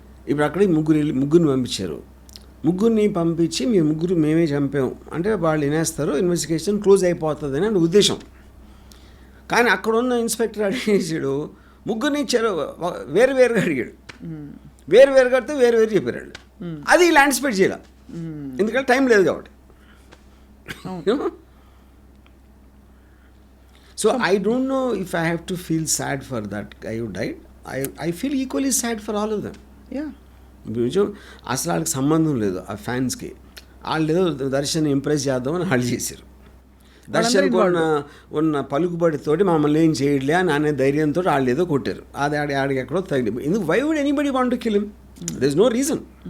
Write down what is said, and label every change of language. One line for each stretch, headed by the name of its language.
Telugu: ఇప్పుడు అక్కడికి ముగ్గురిని పంపించారు, ముగ్గురిని పంపించి మేమే చంపాం అంటే వాళ్ళు వినేస్తారు, ఇన్వెస్టిగేషన్ క్లోజ్ అయిపోతుంది అని ఉద్దేశం. కానీ అక్కడ ఉన్న ఇన్స్పెక్టర్ అడిగేసాడు, ముగ్గురిని ఇచ్చారు, వేరుగా అడిగాడు, వేరుగా అడితే వేరు చెప్పారు. అది ఇలా యాంటిసిపేట్ చేయాలి, ఎందుకంటే టైం లేదు కాబట్టి.
English: So I don't know if I have to feel sad for that guy who died. I feel equally sad for all of them. Yeah.
Telugu: అసలు వాళ్ళకి సంబంధం లేదు ఆ ఫ్యాన్స్కి. వాళ్ళు ఏదో దర్శన్ ఇంప్రెస్ చేద్దామని వాళ్ళు చేశారు. దర్శన్కి ఉన్న పలుకుబడితోటి మమ్మల్ని ఏం చేయట్లే అని అనే ధైర్యంతో వాళ్ళు ఏదో కొట్టారు. అది ఆడికి ఎక్కడో తగిలి. ఎందుకు
English: Why would anybody want to kill him? There is no reason.